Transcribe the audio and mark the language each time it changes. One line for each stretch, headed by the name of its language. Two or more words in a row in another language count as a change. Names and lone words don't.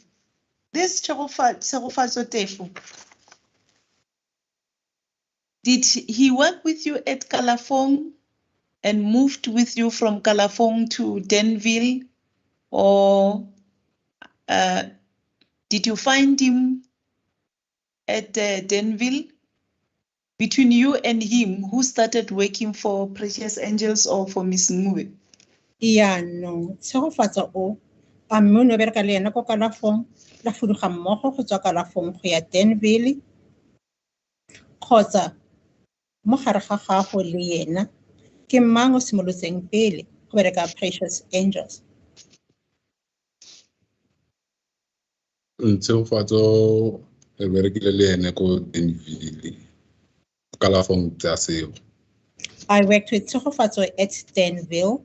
English: This Tshegofatso Tefu, did he work with you at Kalafong and moved with you from Kalafong to Denville, or did you find him at Denville? Between you and him, who started working for Precious Angels or for Miss Ncube? Yeah, no.
Tswana: Tshegofatso o a mme o ne o bereka le ena ko Kalafong la fuduga mmogo go tswa Kalafong go ya Denville kgotsa mo gare ga gago le yena ke mang o simolotseng pele go bereka Precious Angels? Tshegofatso e berekile le ene ko Denville. Kalafong tsa seo.
English: I worked with Tshegofatso at Denville.